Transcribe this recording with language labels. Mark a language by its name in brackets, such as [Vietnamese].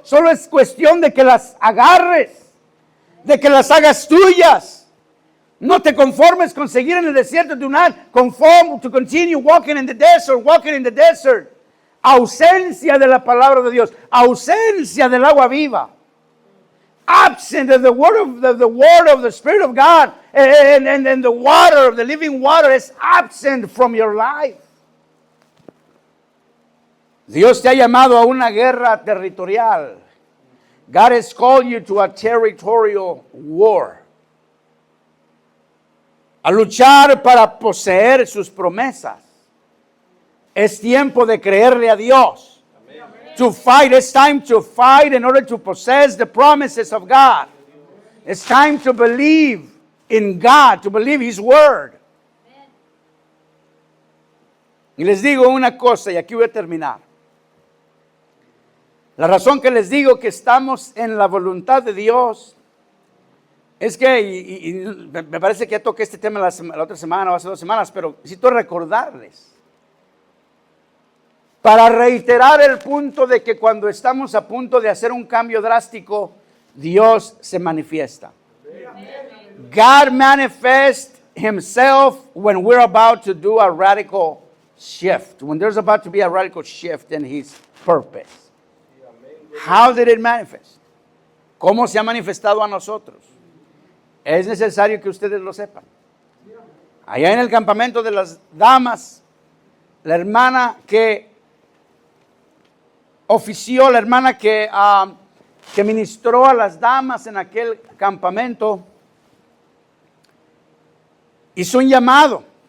[Spanish] Solo es cuestión de que las agarres, de que las hagas tuyas. No te conformes con seguir en el desierto. [English] Do not conform to continue walking in the desert. [Spanish] Ausencia de la palabra de Dios. Ausencia del agua viva. [English] Absent of the word of the Spirit of God. And the water of the living water is absent from your life. [Spanish] Dios te ha llamado a una guerra territorial. [English] God has called you to a territorial war. [Spanish] A luchar para poseer sus promesas. Es tiempo de creerle a Dios. Amen. [English] To fight, it's time to fight in order to possess the promises of God. It's time to believe in God, to believe His Word. Amen. [Spanish] Y les digo una cosa, y aquí voy a terminar. La razón que les digo que estamos en la voluntad de Dios es que, y me parece que ya toqué este tema la otra semana o hace 2 semanas, pero necesito recordarles. Para reiterar el punto de que cuando estamos a punto de hacer un cambio drástico, Dios se manifiesta. [English] God manifests Himself when we're about to do a radical shift. When there's about to be a radical shift in His purpose. How did it manifest? [Spanish] ¿Cómo se ha manifestado a nosotros? Es necesario que ustedes lo sepan. Allá en el campamento de las damas, la hermana que ofició, la hermana que ministró a las damas en aquel campamento, hizo un llamado.